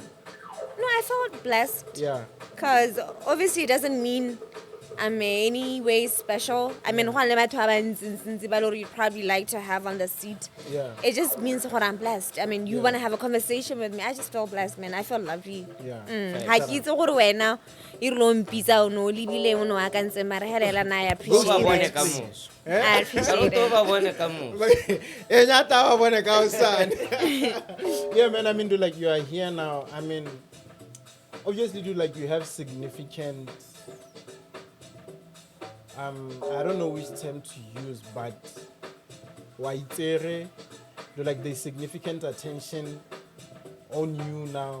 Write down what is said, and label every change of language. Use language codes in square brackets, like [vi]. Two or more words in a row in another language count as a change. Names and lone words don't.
[en] No, I felt blessed. yeah, Because obviously it doesn't mean I'm any way special. I mean, you'd probably like to have on the seat. yeah, It just means what I'm blessed. I mean, you Yeah. want to have a conversation with me. I just feel blessed, man. I feel lovely. yeah. [tn] Ha ke itse gore wena e re lo mpitsa o no lebile o no a ka ntse mara helela na I Go ba bone [en] appreciate [tn] ka [en] it. [tn] moso. [en] I appreciate [tn] Go [en] it. [tn] ba bone ka moso. [en] Yeah, man. I mean, dude, like you are here now. I mean, obviously, dude, like you have significant. I don't know which term to use, but Oitsile, dude, like there's significant attention on you now.